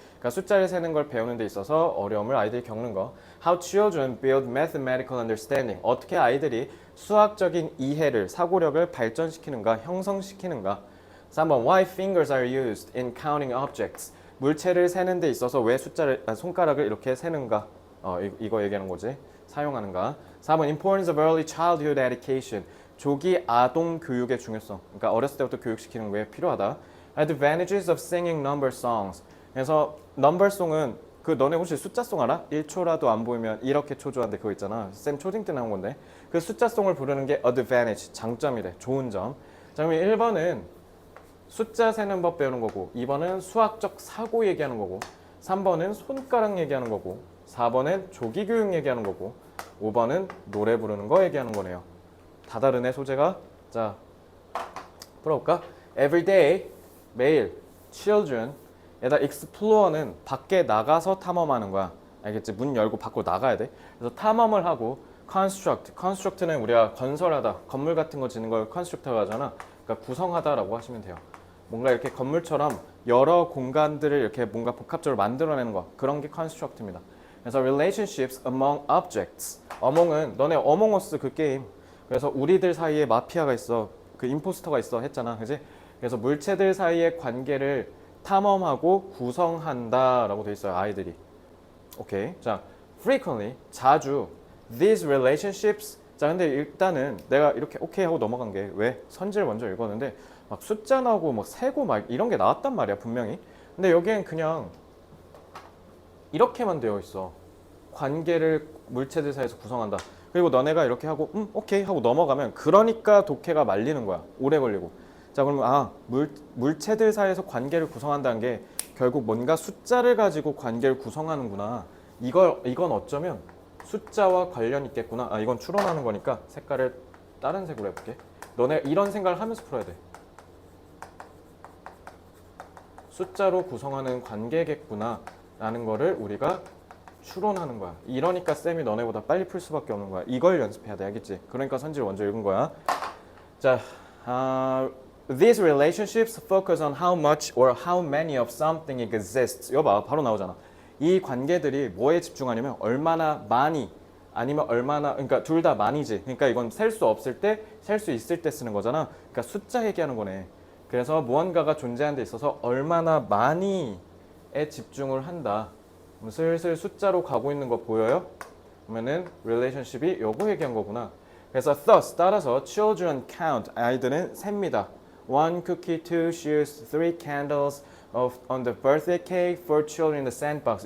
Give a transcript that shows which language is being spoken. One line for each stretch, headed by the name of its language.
Korean: 그러니까 숫자를 세는 걸 배우는 데 있어서 어려움을 아이들이 겪는 거.
English: How children build mathematical understanding.
Korean: 어떻게 아이들이 수학적인 이해를, 사고력을 발전시키는가, 형성시키는가.
English: 3번 Why fingers are used in counting objects.
Korean: 물체를 세는 데 있어서 왜 손가락을 이렇게 세는가. 이거 얘기하는 거지. 사용하는가.
English: 4번 Importance of early childhood education.
Korean: 조기 아동 교육의 중요성. 그러니까 어렸을 때부터 교육시키는 게 필요하다.
English: Advantages of singing number songs.
Korean: 그래서 넘버송은 너네 혹시 숫자송 알아? 1초라도 안 보이면 이렇게 초조한데 그거 있잖아. 쌤 초딩 때 나온 건데. 그 숫자송을 부르는 게 advantage, 장점이래. 좋은 점. 자, 그럼 1번은 숫자 세는 법 배우는 거고 2번은 수학적 사고 얘기하는 거고 3번은 손가락 얘기하는 거고 4번은 조기 교육 얘기하는 거고 5번은 노래 부르는 거 얘기하는 거네요. 다 다르네 소재가. 자, 풀어볼까? Every day, 매일, children 에다 explor는 밖에 나가서 탐험하는 거야. 알겠지? 문 열고 밖으로 나가야 돼. 그래서 탐험을 하고 construct는 우리가 건설하다, 건물 같은 거 짓는 걸 construct라고 하잖아. 그러니까 구성하다라고 하시면 돼요. 뭔가 이렇게 건물처럼 여러 공간들을 이렇게 뭔가 복합적으로 만들어내는 거. 그런 게 construct입니다.
English: 그래서 relationships among objects.
Korean: among은 너네 Among Us 그 게임. 그래서 우리들 사이에 마피아가 있어. 그 임포스터가 있어 했잖아. 그지? 그래서 물체들 사이의 관계를 탐험하고 구성한다라고 돼 있어요. 아이들이. 오케이.
English: 자, frequently
Korean: 자주
English: these relationships.
Korean: 자, 근데 일단은 내가 이렇게 오케이 하고 넘어간 게 왜? 선지를 먼저 읽었는데 막 숫자 나오고 막 세고 막 이런 게 나왔단 말이야, 분명히. 근데 여기엔 그냥 이렇게만 되어 있어. 관계를 물체들 사이에서 구성한다. 그리고 너네가 이렇게 하고 오케이 하고 넘어가면 그러니까 독해가 말리는 거야. 오래 걸리고. 자, 그러면 물체들 사이에서 관계를 구성한다는 게 결국 뭔가 숫자를 가지고 관계를 구성하는구나. 이건 어쩌면 숫자와 관련 있겠구나. 이건 추론하는 거니까 색깔을 다른 색으로 해볼게. 너네 이런 생각을 하면서 풀어야 돼. 숫자로 구성하는 관계겠구나 라는 거를 우리가 추론하는 거야. 이러니까 쌤이 너네보다 빨리 풀 수밖에 없는 거야. 이걸 연습해야 돼. 알겠지? 그러니까 선지를 먼저 읽은 거야.
English: 자, these relationships focus on how much or how many of something exists.
Korean: 이거 봐, 바로 나오잖아. 이 관계들이 뭐에 집중하냐면 얼마나 많이 아니면 얼마나, 그러니까 둘 다 많이지. 그러니까 이건 셀 수 없을 때, 셀 수 있을 때 쓰는 거잖아. 그러니까 숫자 얘기하는 거네. 그래서 무언가가 존재하는 데 있어서 얼마나 많이에 집중을 한다. 슬슬 숫자로 가고 있는 거 보여요? 그러면은 relationship이 요거 얘기한 거구나. 그래서 thus 따라서
English: children count
Korean: 아이들은 셉니다.
English: 1 cookie, 2 shoes, 3 candles on the birthday cake, 4 children in the sandbox.